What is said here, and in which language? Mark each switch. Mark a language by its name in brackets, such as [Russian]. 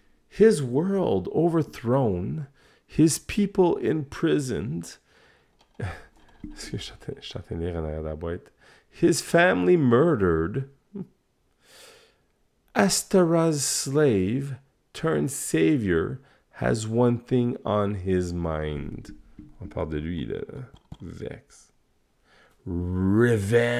[English] His world overthrown, his people imprisoned. [French] Est-ce que je suis en train de lire en arrière de la boîte? [English] His family murdered. Astara's slave turned savior has one thing on his mind. [French] On parle de lui, là. [English] Vex. Revenge.